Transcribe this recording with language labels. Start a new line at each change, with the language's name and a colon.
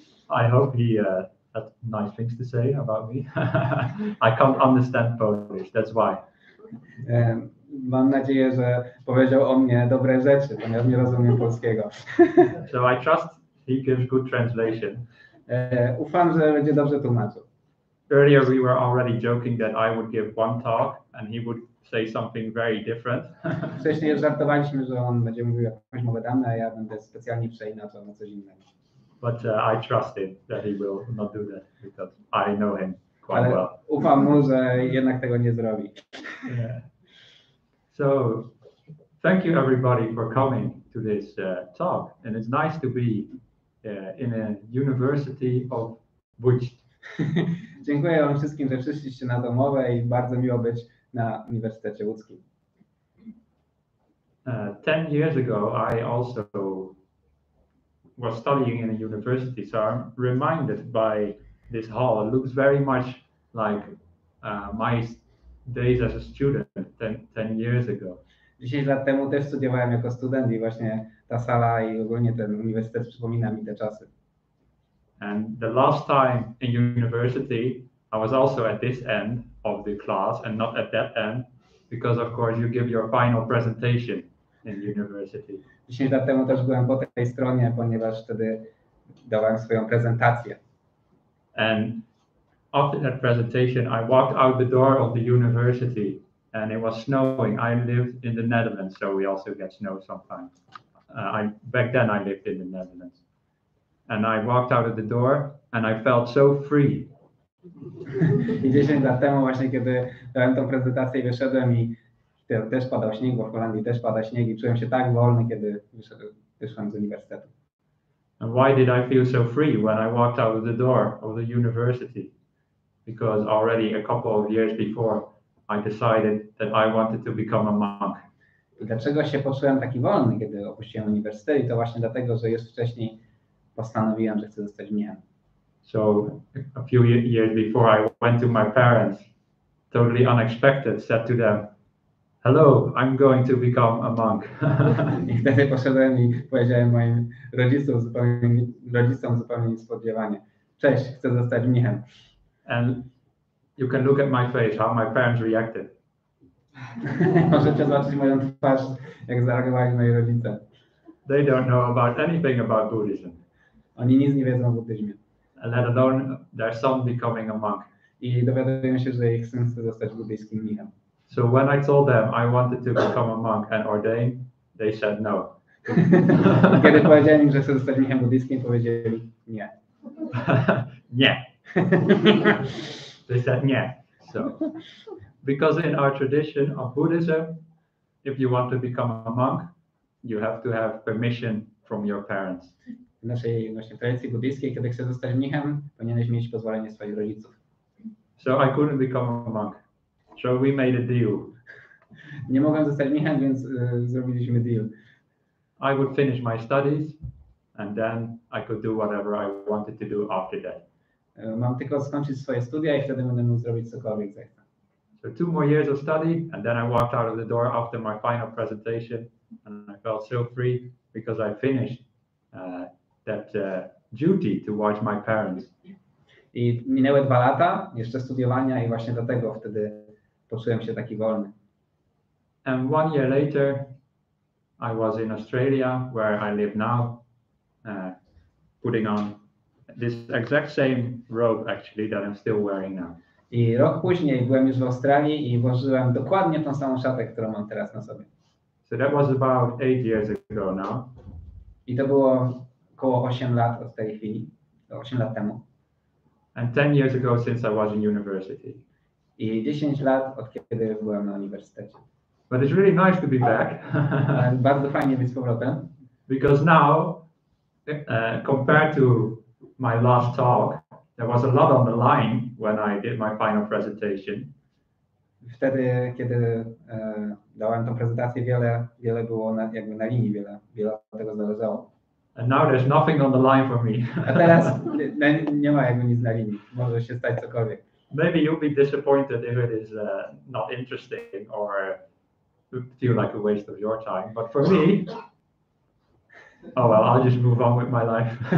English: I hope he had nice things to say about me. I can't understand Polish, that's why.
Polish: Mam nadzieję, że powiedział o mnie dobre rzeczy, ponieważ nie rozumiem polskiego.
English: So I trust he gives good translation.
Polish: Ufam, że będzie dobrze tłumaczył.
English: Earlier we were already joking that I would give one talk and he would say something very different.
Polish: Wcześniej żartowaliśmy, że on będzie mówił jakąś mowę Dhammy, a ja będę specjalnie przeinaczał na coś innego.
English: But I trusted that he will not do that because I know him quite well.
Polish: Ufam mu, że jednak tego nie zrobi.
English: Yeah. So, thank you everybody for coming to this talk, and it's nice to be in a University of Łódź.
Polish: Dziękuję Wam wszystkim, że przyszliście na tę mowę i bardzo miło być na Uniwersytecie Łódzkim.
English: 10 years ago, I also was studying in a university, so I'm reminded by this hall. It looks very much like my days as a student 10 years ago.
Polish: 10 lat temu też studiowałem jako student i właśnie ta sala i ogólnie ten uniwersytet przypomina mi te czasy.
English: And the last time in university, I was also at this end of the class and not at that end, because of course you give your final presentation in university.
Polish: 10 lat temu też byłem po tej stronie, ponieważ wtedy dawałem swoją prezentację.
English: And after that presentation, I walked out the door of the university and it was snowing. I lived in the Netherlands, so we also get snow sometimes. Back then I lived in the Netherlands. And I walked out of the door and I felt so free.
Polish: I 10 lat temu właśnie, kiedy dałem tą prezentację i wyszedłem i też padał śnieg, bo w Holandii też pada śnieg i czułem się tak wolny, kiedy wyszłem z uniwersytetu.
English: And why did I feel so free when I walked out of the door of the university? Because already a couple of years before I decided that I wanted to become a monk.
Polish: I dlaczego się poczułem taki wolny, kiedy opuściłem uniwersytet? I to właśnie dlatego, że już wcześniej postanowiłem, że chcę zostać mnichem.
English: So a few years before I went to my parents, totally unexpected, said to them, "Hello, I'm going to become a monk."
Polish: I wtedy poszedłem i powiedziałem moim rodzicom zupełnie niespodziewanie. Cześć, chcę zostać mnichem.
English: And you can look at my face, how my parents reacted.
Polish: Możecie zobaczyć moją twarz, jak zareagowali moi rodzice.
English: They don't know about anything about Buddhism.
Polish: Oni nic nie wiedzą o buddyzmie.
English: Let alone their son becoming a monk.
Polish: I dowiadują się, że ich syn chce zostać buddyjskim mnichem.
English: So when I told them I wanted to become a monk and ordain, they said no.
Polish: Kiedy powiedziałem im, że chcę zostać mnichem buddyjskim, powiedzieli nie.
English: Nie. They said nie. So, because in our tradition of Buddhism, if you want to become a monk, you have to have permission from your parents.
Polish: W naszej właśnie tradycji buddyjskiej, kiedy chcesz zostać mnichem, powinieneś mieć pozwolenie swoich rodziców.
English: So I couldn't become a monk. So we made a deal.
Polish: Nie mogłem zostać mnichem, więc zrobiliśmy deal.
English: I would finish my studies and then I could do whatever I wanted to do after that.
Polish: Mam tylko skończyć swoje studia i wtedy będę mógł zrobić cokolwiek zechcę.
English: So 2 more years of study and then I walked out of the door after my final presentation and I felt so free because I finished that duty towards my parents.
Polish: I minęły 2 lata jeszcze studiowania i właśnie dlatego wtedy poczułem się taki wolny.
English: And 1 year later, I was in Australia, where I live now, putting on this exact same robe actually that I'm still wearing now.
Polish: I rok później byłem już w Australii i włożyłem dokładnie tą samą szatę, którą mam teraz na sobie.
English: So that was about 8 years ago now.
Polish: I to było około 8 lat od tej chwili, 8 lat temu.
English: And 10 years ago since I was in university.
Polish: I 10 lat od kiedy byłem na uniwersytecie.
English: But it's really nice to be back.
Polish: Bardzo fajnie być z powrotem.
English: Because now, compared to my last talk, there was a lot on the line when I did my final presentation.
Polish: Wtedy, kiedy dałem tą prezentację, wiele było jakby na linii, wiele od tego zależało.
English: And now there's nothing on the line for me.
Polish: A teraz nie ma jakby nic na linii. Może się stać cokolwiek.
English: Maybe you'll be disappointed if it is not interesting or feel like a waste of your time. But for me, oh well, I'll just move on with my life.